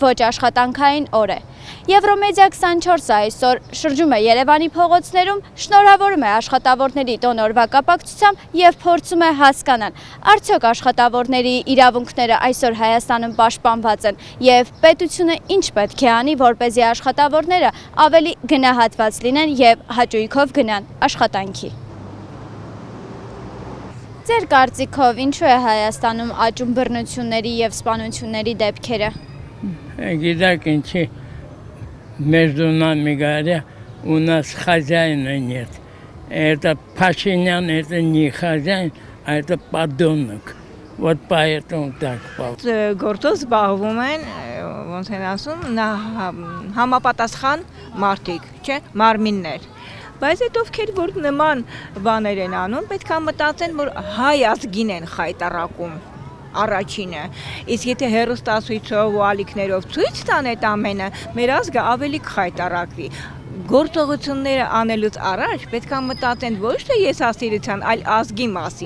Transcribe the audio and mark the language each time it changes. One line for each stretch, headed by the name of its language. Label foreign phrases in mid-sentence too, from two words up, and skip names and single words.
Armenian: ոչ աշխատանքային օր է։ Եվրոմեդիա 24-ը այսօր շրջում է Երևանի փողոցներում, շնորհավորում է աշխատավորների տոնորվա կապակցությամբ եւ փորձում է հասկանալ, արդյոք աշխատավորների իրավունքները այսօր Հայաստանում պաշտպանված են եւ պետությունը ինչ պետք է անի, որպեսզի աշխատավորները ավելի գնահատված լինեն եւ հաճույքով գնան աշխատանքի։ Ձեր կարծիքով ինչու է Հայաստանում աճում բռնությունների եւ սպանությունների дебքերը։ Գիտեք ինչի
Russian: между нами говоря, у нас хозяина нет. Это Пашинян, это не хозяин, а это подонок. Вот поэтому так получилось.
Armenian: Գործով զբաղվում են, ոնց են ասում, համապատասխան մարդիկ, չէ, մարմիններ։ Բայց այդ ովքեր որ նման բաներ են անում, պետք է մտածեն, որ հայ ազգին են խայտարակում առաջինը։ Իսկ եթե հերոստացույցով ու ալիքներով ցույց տան այդ ամենը, մեր ազգը ավելի կխայտարակվի։ Գործողությունները անելուց առաջ պետք է մտածեն ոչ թե եսասիրության, այլ ազգի մասին։